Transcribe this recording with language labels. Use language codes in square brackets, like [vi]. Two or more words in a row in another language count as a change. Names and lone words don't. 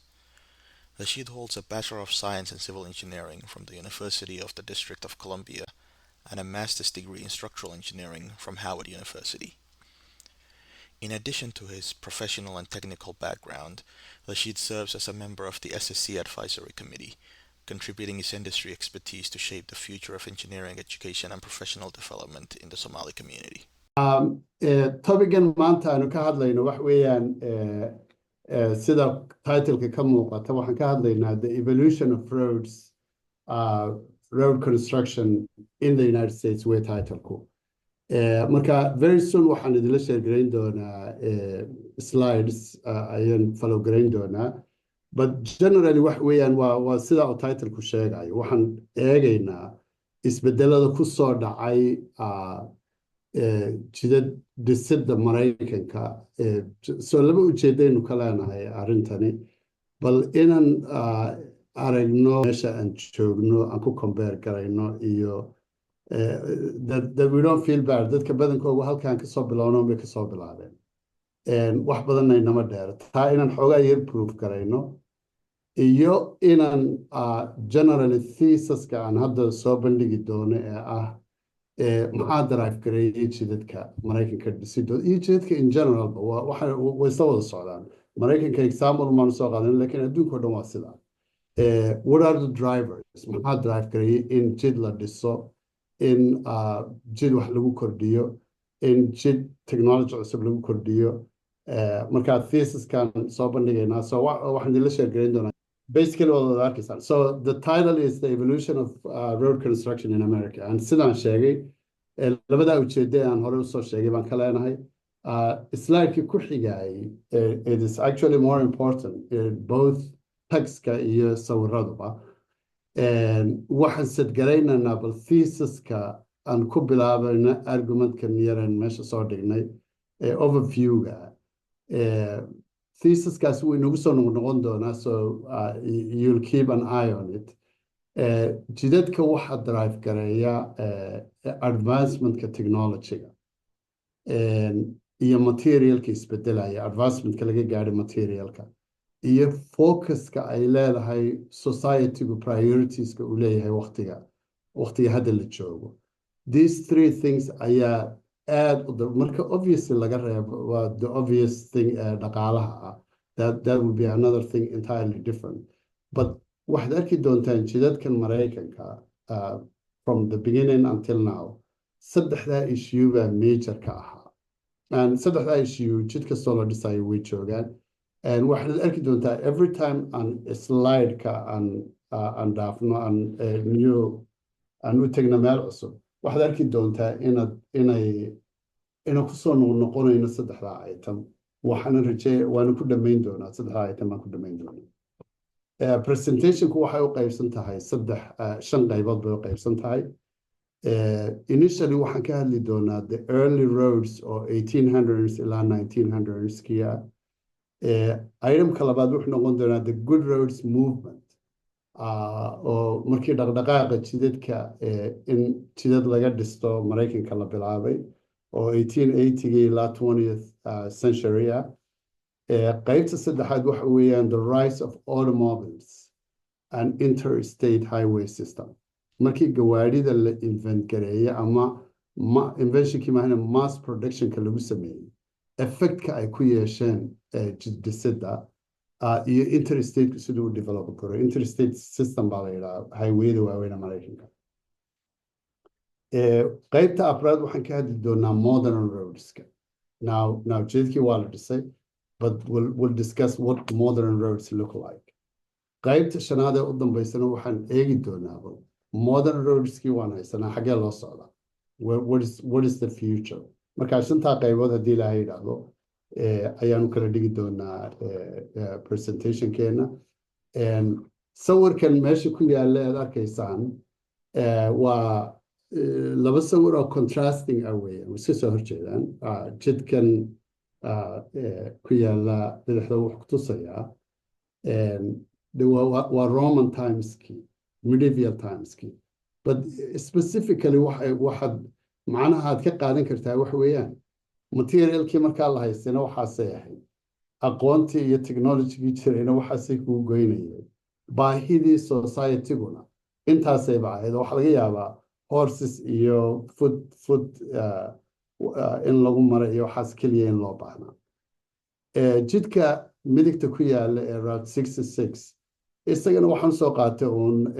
[en] Rashid holds a Bachelor of Science in Civil Engineering from the University of the District of Columbia and a master's degree in structural engineering from Howard University. In addition to his professional and technical background, Rashid serves as a member of the SSC Advisory Committee, contributing his industry expertise to shape the future of engineering education and professional development in the Somali community. [so] topigan maanta aanu ka hadlayno wax weeyaan sida title-ka ka muuqata waxaan ka hadlaynaa [en] the evolution of roads road construction in the United States [so] way title-ku marka [en] very soon [so] waxaan idinla sheergarayn doonaa slides ayaan follow garayn doonaa [en] but generally [so] wax weeyaan waa sida uu title-ku sheegayo waxaan eegaynaa isbedelada ku soo dhacay jidad dhisidda Maraykanka soo laba ujeedaynu ka leenahay arrintani bal inaan aragno meesha aan joogno aan ku compare garayno iyo [en] that we don't feel bad [so] dadka badankoogu halkaan kasoo bilowno bay kasoo bilaabeen wax badanna inama dheer taa inaan xoogaa yar proof garayno iyo inaan generally thesis-ka aan hadda soo bandhigi doono ee ah maxaa drive gareeyay jidadka Maraykanka dhisidooda iyo jidadka [en] in general [so] way soo wada socdaan Maraykanka example maanu soo qaadan laakiin adduunka oo dhan waa sidaa [en] what are the drivers [so] maxaa drive gareeyay in jid la dhiso in jid wax lagu kordhiyo in jid technology cusub lagu kordhiyo markaa thesis-kan soo bandhigaynaa so waxaan idinla sheergarayn doonaa [en] basically all of that. So the title is The Evolution of Road Construction in America. [so] And sidaan sheegay, labada ujeedada aan hore usoo sheegay baan ka leenahay. Slide-kii ku xigay, [en] it is actually more important, both text-ka [so] iyo sawiraduba. Waxaan sadgaraynanaa bal thesis-ka aan ku bilaabayna argument-kan yaran meesha soo dhignay, overview-ga. Thesis-kaas wuu inagu soo noqon doonaa [en] so you'll keep an eye on it [so] jidadka waxa drive gareeya advancement-ka technology-ga iyo material-ka isbedelaya advancement-ka laga gaadhay material-ka iyo focus-ka ay leedahay society-gu priorities-ka uu leeyahay waqtiga hadda la joogo [en] these three things [so] ayaa aad marka obviously laga reebo waa [en] the obvious thing [so] dhaqaalaha ah [en] that would be another thing entirely different but [so] waxaad arki doontaan jidadkan Maraykanka [en] from the beginning until now [so] saddexdaa issue baa major ka ahaa and saddexdaa issue jid kastoo la dhisayo way joogaan and waxaad arki doontaa [en] every time on [so] slide-ka aan dhaafno aan u tegna meel cusub waxaad arki doontaa inaan kusoo noqonayno saddexdaa item waana ku dhamayn doonaa saddexdaa item baan ku dhamayn doonaa presentationku waxay u qaybsan tahay shan qaybood bay u qaybsan tahay initially waxaan ka hadli doonaa [en] the early roads [so] oo 1800s ilaa 1900s-kia itemka labaad wuxuu noqon doonaa [en] the good roads [so] movement oo markii dhaqdhaqaaqa jidadka in jidad laga dhisto Maraykanka la bilaabay oo 1880 ilaa [en] 20th century [so] qaybta saddexaad waxa weeyaan [en] the rise of automobiles and interstate highway system [so] markii gawaadhida la invent gareeyay ama inventionkii maahane mass productionka lagu sameeyey effect-ka ay ku yeesheen jid dhisidda iyo interstate siduu u develop karo [en] interstate system [so] baa la yidhaha highwayda waaweyna Maraykanka qaybta afraad waxaan ka hadli doonaa modern roadska now jidadkii waa la dhisay [en] but we'll discuss what modern roads look like [so] qaybta shanaad ee u dambaysana waxaan eegi doonaaba modern roadskii waan haysanaa xaggee loo socdaa [en] what is the future [so] markaa shantaa qaybood haddii ilaahay yidhaahdo ayaanu kala dhigi doonaa presentationkeena sawirkan meesha ku yaalla aad arkaysaan waa laba sawir oo contrasting ah weeyaan iska soo horjeedaan jidkan ku yaalla bidixda wuxuu ku tusayaa waa Roman timeski medieval timeski [en] but specifically [so] waxaad macnaha aad ka qaadan kartaa wax weeyaan materialkii markaa la haystayna waxaasay ahayd aqoontii iyo technologygii jirayna waxaasay kuu goynayeen baahidii societyguna intaasay bacayd waxaa laga yaabaa horses iyo foot in lagu maro iyo waxaas keliya in loo baahnaa jidka midigta ku yaalla ee route 66 isagana waxaan soo qaatay uun